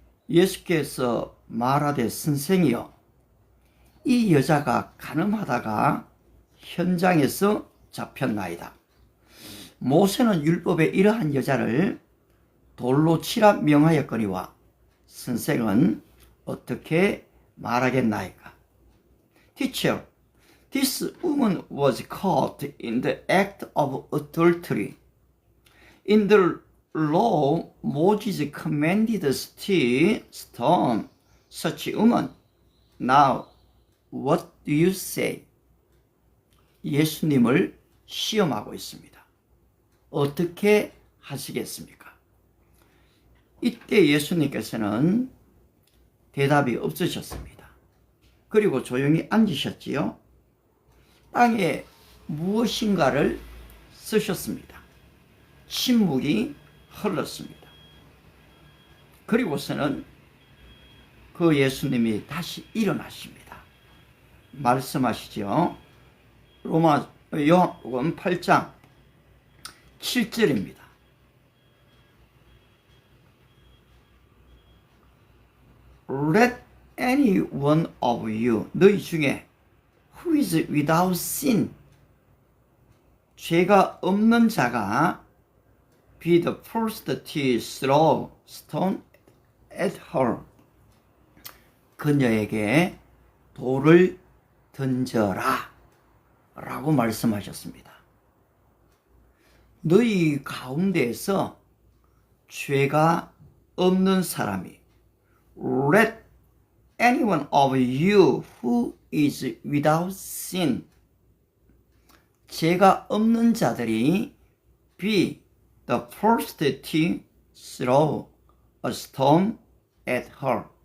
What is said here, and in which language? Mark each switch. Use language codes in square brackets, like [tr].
[ko] 예수께서 말하되, 선생이여, 이 여자가 간음하다가 현장에서 잡혔나이다. 모세는 율법에 이러한 여자를 돌로 치라 명하였거니와 선생은 어떻게 말하겠나이까? [en] Teacher, this woman was caught in the act of adultery. In the law, Moses commanded us to stone such a woman. Now, what do you say? [ko] 예수님을 시험하고 있습니다. 어떻게 하시겠습니까? 이때 예수님께서는 대답이 없으셨습니다. 그리고 조용히 앉으셨지요. 땅에 무엇인가를 쓰셨습니다. 침묵이 흘렀습니다. 그리고서는 그 예수님이 다시 일어나십니다. 말씀하시죠. 요한복음 8장 7절입니다. [en] Let any one of you, [ko] 너희 중에 [en] who is without sin, [ko] 죄가 없는 자가 [en] be the first to throw stone at her. [ko] 그녀에게 돌을 던져라 라고 말씀하셨습니다. 너희 가운데에서 죄가 없는 사람이 [en] let anyone of you who is without sin. [ko] 죄가 없는 자들이 [en] be the first to throw a stone at her.